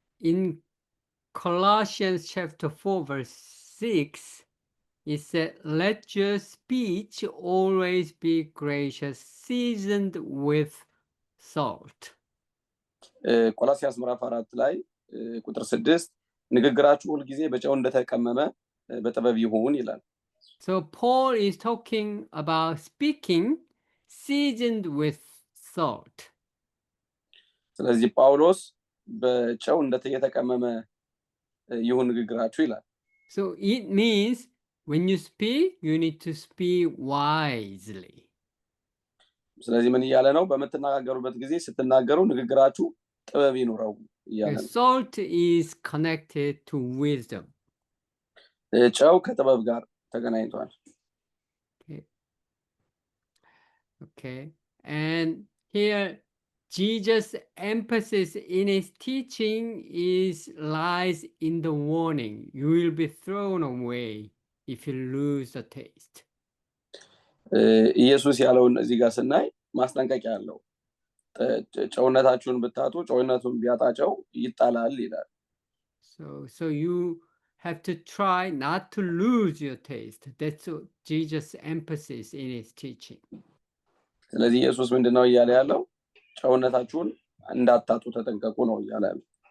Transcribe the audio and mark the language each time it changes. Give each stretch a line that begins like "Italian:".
English: In Colossians chapter 4 verse 6, it said, let your speech always be gracious, seasoned with salt.
Amharic: ቆላስይስ ምዕራፍ 4 ላይ ቁጥር 6 ንግግራችሁ ሁሉ ጊዜ በጨው እንደተቀመመ በጥበብ ይሁን ይላል።
English: So Paul is talking about speaking seasoned with salt.
Amharic: ስለዚህ ጳውሎስ በጨው የተቀመመ ይሁን ንግግራችሁ ይላል።
English: So it means when you speak, you need to speak wisely.
Amharic: ስለዚህ ምን እያለ ነው? በምትነጋገሩበት ጊዜ ስትናገሩ ንግግራችሁ ጥበብ ይኑረው እያለ ነው።
English: Salt is connected to wisdom.
Amharic: ጨው ከጥበብ ጋር ተገናኝቷል።
English: Okay. And here Jesus' emphasis in his teaching lies in the warning. You will be thrown away if you lose the taste.
Amharic: ኢየሱስ ያለውን እዚህ ጋር ስናይ ማስጠንቀቂያ አለው። ጨውነታችሁን ብታጡ ጨውነቱን ቢያጣ ጨው ይጣላል ይላል።
English: So you have to try not to lose your taste. That's Jesus' emphasis in his teaching.
Amharic: ስለዚህ ኢየሱስ ምንድነው እያለ ያለው? ጨውነታችሁን እንዳታጡ ተጠንቀቁ ነው እያለ ያለው።